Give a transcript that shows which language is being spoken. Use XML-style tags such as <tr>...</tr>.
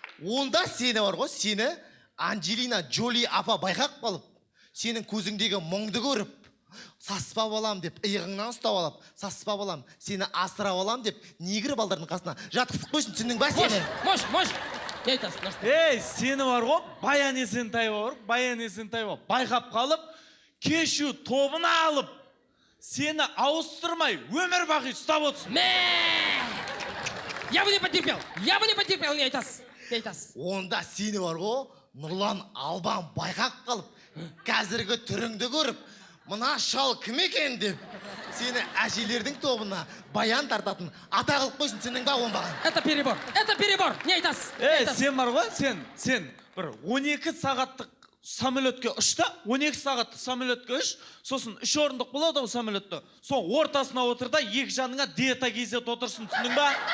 <kk>Онда сені бар ғой, сені Анджелина Джоли апа байқап қалып, сенің көзіңдегі мұңды көріп, саспа балам деп иығыңнан ұстап алып, саспа балам, сені асырап алам деп, негір балдардың қасына жатқызып қойсын, түсіндің ба сені? Мош. Не айтасыз? Сені бар ғой, Баян Есентаева байқап қалып, кешу тобына алып, сені ауыстырмай, өмір бақи ұстап отырсын.</kk> <ru>Я бы не потерпел,</ru> <kk>не айтасыз? Онда сені бар ғой, Нұрлан Албан байқап қалып, қазіргі түріңді көріп, мына шал кім екен деп, сені әжелердің тобына баян тартатын ата қылып қойсын, түсіндің ба оңбаған?</kk> <ru>Это перебор,</ru> <kk>не айтасыз? Сен бар ғой, сен бір 12 сағаттық самолетке ұшта, 12 сағаттық самолетке ұш, сосын 3 орындық болады ол самолетті, соң ортасына отырда, екі жаныңа диета кезет отырсын, түсіндің ба?</kk>